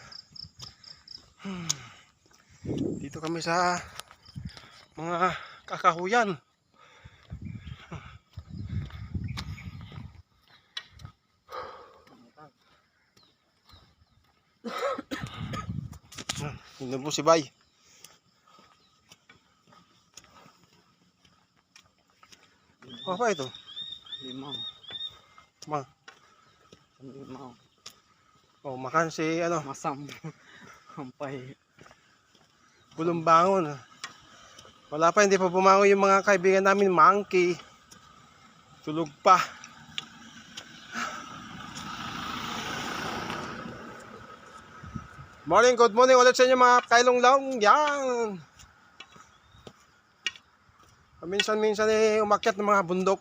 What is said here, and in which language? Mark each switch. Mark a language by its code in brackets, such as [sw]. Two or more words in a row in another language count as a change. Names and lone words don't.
[tl] Dito kami sa mga kakahuyan. Hindi po si Bay. [ms] Apa itu? Limau. Ma. Limau. Oh, makan si ano? Masam. Sampai Belum bangun. [tl] Wala pa, hindi pa bumangon yung mga kaibigan namin, monkey. Tulog pa. [en] Morning, good morning [tl] ulit sa inyo mga kailong-long. Yan. Minsan-minsan umakyat ng mga bundok.